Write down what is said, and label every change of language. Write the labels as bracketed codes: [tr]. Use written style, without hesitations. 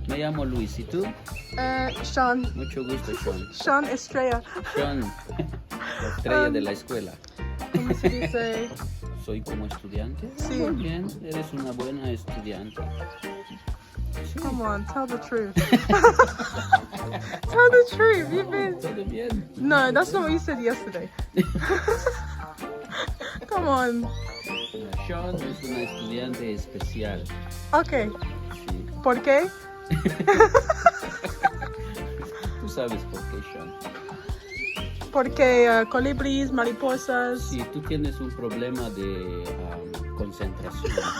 [es] Me llamo Luis, ¿y tú? Sean. Mucho gusto, Sean. Sean Estrella. Sean, la estrella de la escuela. ¿Cómo se dice? ¿Soy como estudiante? Sí. Muy bien, eres una buena estudiante. Sí. [en] Come on, tell the truth. Tell the truth, you've been... [es] Todo bien. [en] No, that's not what you said yesterday. Come on. [es] Sean es una estudiante especial. Okay. Sí. ¿Por qué? Tú sabes por qué, Sean. Porque colibríes, mariposas. Sí, tú tienes un problema de concentración.